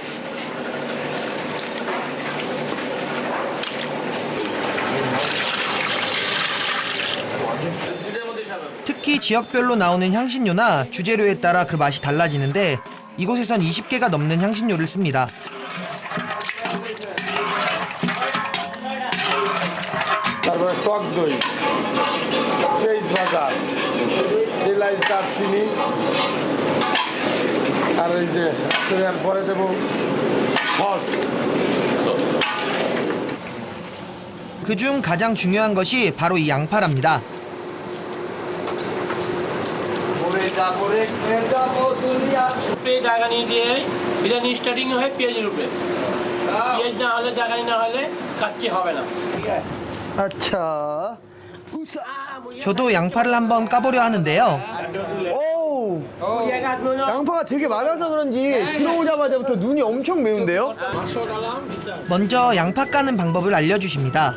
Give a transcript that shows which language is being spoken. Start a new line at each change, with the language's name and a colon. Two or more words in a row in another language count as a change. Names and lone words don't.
Korean: 특히 지역별로 나오는 향신료나 주재료에 따라 그 맛이 달라지는데 이곳에선 20개가 넘는 향신료를 씁니다.
Bangla: তারপরে টক দই পেঁয়াজ ভাজা এলাচ দারচিনি আর এই যে পরে দেবো সস
Korean: 그중 가장 중요한 것이 바로 이 양파랍니다.
Bangla: জায়গানি দিয়ে বিরিয়ানি স্টার্টিং হয় পেঁয়াজের উপরে পেঁয়াজ না হলে জায়গানি না হলে কাচ্চি হবে না
Korean: 아차. 저도 양파를 한번 까보려 하는데요. 오. 양파가 되게 많아서 그런지 들어오자마자부터 눈이 엄청 매운데요? 먼저 양파 까는 방법을 알려주십니다.